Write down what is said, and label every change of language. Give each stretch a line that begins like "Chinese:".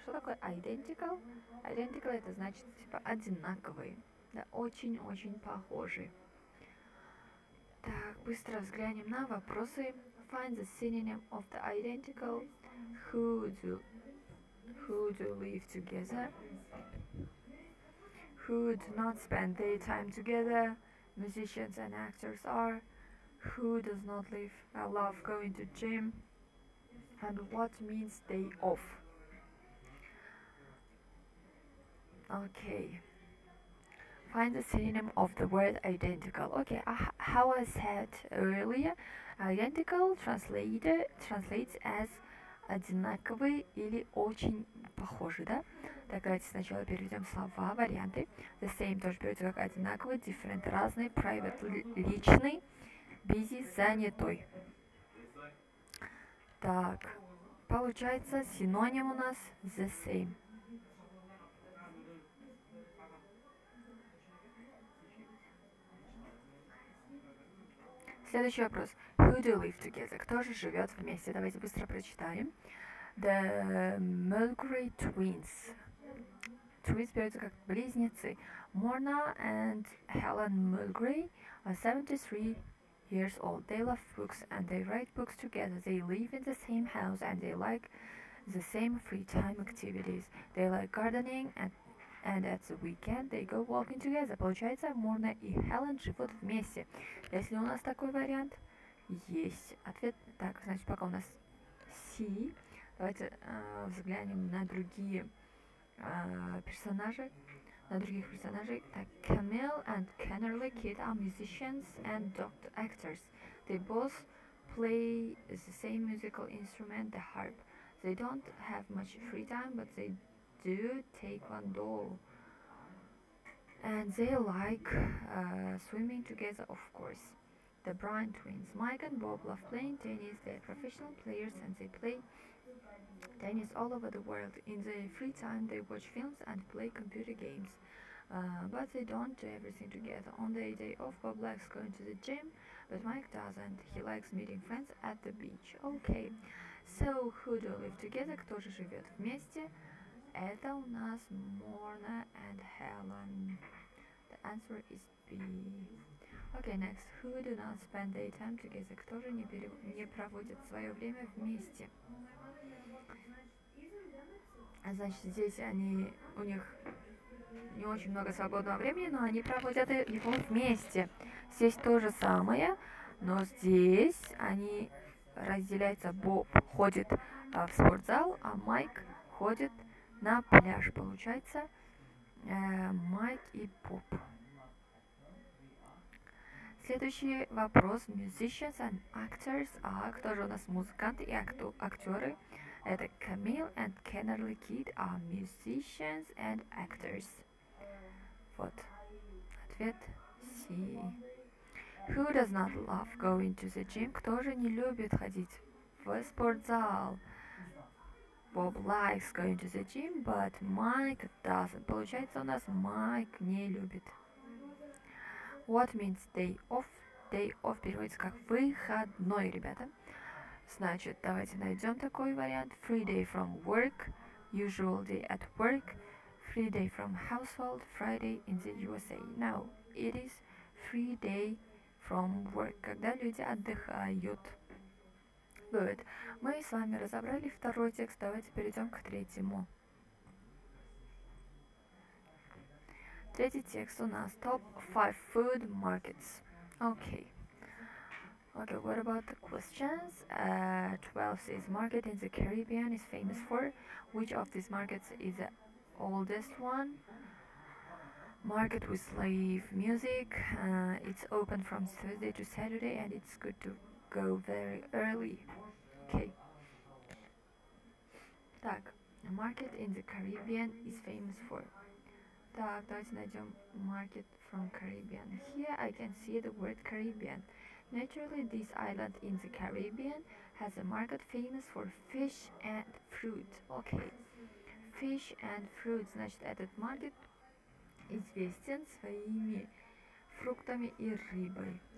Russian: Что такое identical? Identical это значит типа одинаковые. Да, очень-очень похожие. Так, быстро взглянем на вопросы.
English: Find the synonym of the identical. Who do live together? Who do not spend their time together? Musicians and actors are. Who does not love going to gym? And what means day off? Okay. Find the synonym of the word identical. Okay, how I said earlier, identical translates as
Russian: одинаковый или очень похожий, да? Так, давайте сначала переведем слова, варианты. The same тоже переводится как одинаковый, different, разный, private, личный, busy, занятой. Так, получается синоним у нас the same. Следующий вопрос.
English: Who do live together?
Russian: Кто же живет вместе? Давайте быстро прочитаем.
English: The Mulgrew twins.
Russian: Twins переводятся как близнецы.
English: Mona and Helen Mulgrew are 73 years old. They love books and they write books together. They live in the same house and they like the same free time activities. They like gardening and at the weekend they go walking together.
Russian: Получается, Морна и Хелен живут вместе. Если у нас такой вариант, есть ответ. Так, значит, пока у нас C. Давайте взглянем на другие персонажи.
English: Так, Camille and Kennerly Kid are musicians and doctor actors. They both play the same musical instrument, the harp. They don't have much free time, but they do taekwondo. And they like swimming together, of course. The Bryan twins. Mike and Bob love playing tennis. They're professional players and they play tennis all over the world. In their free time, they watch films and play computer games. But they don't do everything together. On their day off, Bob likes going to the gym, but Mike doesn't. He likes meeting friends at the beach. Okay. So, who do live together?
Russian: Кто же живет вместе? Это у нас Mona and Helen.
English: The answer is B. Okay, next. Who do not spend their time together?
Russian: Кто же не проводит свое время вместе? Значит, здесь у них не очень много свободного времени, но они проводят его вместе. Здесь то же самое, но здесь они разделяются. Боб ходит в спортзал, а Майк ходит на пляж. Получается Майк и Боб. Следующий вопрос.
English: Musicians and actors are.
Russian: Кто же у нас музыканты и актеры?
English: Это Camille and Kennerly Kid are musicians and actors. Вот.
Russian: Ответ C.
English: Who does not love going to the gym?
Russian: Кто же не любит ходить в спортзал?
English: Bob likes going to the gym, but Mike doesn't.
Russian: Получается, у нас Mike не любит.
English: What means day off?
Russian: Day off переводится как выходной, ребята. Значит, давайте найдем такой вариант.
English: Free day from work, usual day at work, free day from household, Friday in the USA. Now, it is free day from work,
Russian: когда люди отдыхают.
English: Good.
Russian: Мы с вами разобрали второй текст, давайте перейдем к третьему. Третий текст у нас Top 5 Food Markets.
English: Okay. Okay, what about the questions? 12 says market in the Caribbean is famous for. Which of these markets is the oldest one? Market with live music. It's open from Thursday to Saturday and it's good to go very early. Okay. Так, market in the Caribbean is famous for.
Russian: Так, давайте найдем
English: market from Caribbean. Here I can see the word Caribbean. Naturally, this island in the Caribbean has a market famous for fish and fruit. Okay. Fish and fruit.
Russian: Значит, этот market известен своими фруктами и рыбой.